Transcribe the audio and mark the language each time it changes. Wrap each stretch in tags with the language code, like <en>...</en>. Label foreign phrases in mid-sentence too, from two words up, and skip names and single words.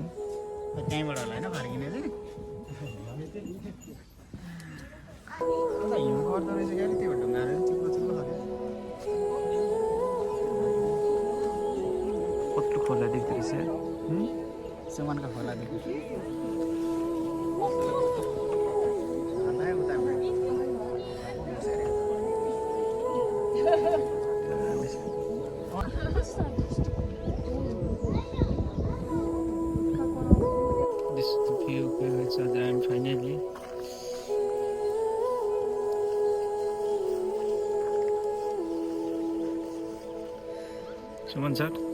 <ne>त्यहीँबाट होला होइन फर्किने चाहिँ हिउँ गर्दो रहेछ क्या त्यो ढुङ्गाहरू चिप्लो चिप्लो कत्रो खोला देख्दो रहेछ सुमनको खोला देख्छ</ne> <en>This is the view and finally सुमन सर</en>